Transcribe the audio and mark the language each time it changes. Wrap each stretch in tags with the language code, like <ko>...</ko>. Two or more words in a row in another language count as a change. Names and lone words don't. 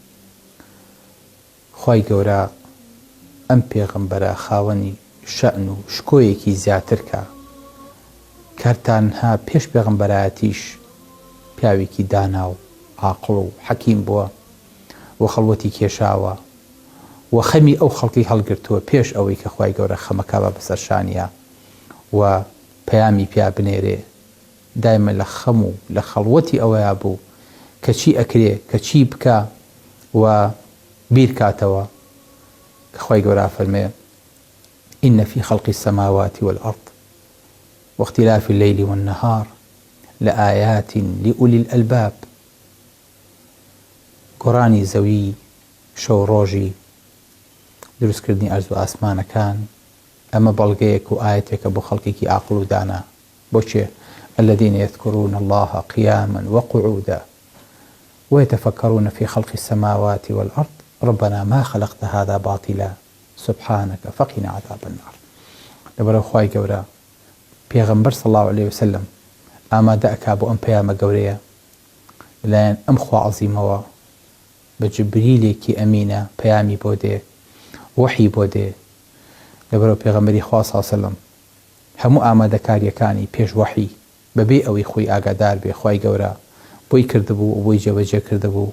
<ckb>خوای گەورە ئەم پێغەمبەرە خاوەنی شەئن و شکۆیەکی زیاتر کە کارتانها پێش پێغەمبەرایەتیش پیاوێکی دانا و عاقڵ و حەکیم بووە و خەڵوەتی کێشاوە و خەمی ئەو خەڵکی هەڵگرتووە پێش ئەوەی کە خوای گەورە خەمەکە بە بەسەر شانیە و پەیامی پیا بنێرێ. دایمە لە خەم و لە خەڵوەتی ئەوەیە بوو کە چی ئەکرێ، کە چی بکە و بیرکاتەوە کە خوای گەورە فەرمێ</ckb> <ar>إن في خلق السماوات والأرض واختلاف الليل والنهار لآيات لأولي الألباب.</ar> <ckb>گۆڕانی زەوی شەو ڕۆژی دروستکردنی ئەرز و ئاسمانەکان ئەمە بەڵگەیەک و ئاەتێکە بۆ خەڵکێکی عاقڵ و دانا. بۆچێ؟</ckb> <ar>الذين يذكرون الله قياما وقعودا ويتفكرون في خلق السماوات والأرض ربنا ما خلقت هذا باطلا سبحانك فقنا عذاب النار.</ar> <ckb>لەبەرەوە خوای گەورە پێغەمبەر</ckb> <ar>صلی الله عليه وسلم</ar> <ckb>ئامادە ئەکا بۆ ئەم پەیامە گەورەیە لەلایەن ئەم خوا عەزیمەوە بە جبریلێکی ئەمینە پەیامی بۆ دێ، وحی بۆ دێ. لەبەرەوە پێغەمبەری خوا</ckb> <ar>صلی الله عليه وسلم</ar> <ckb>هەموو ئامادەکاریەکانی پێش وحی بەبێ ئەوەی خۆی ئاگادار بێ خوای گەورە بۆی کردبوو و بۆی جێبەجێ کردبوو.</ckb>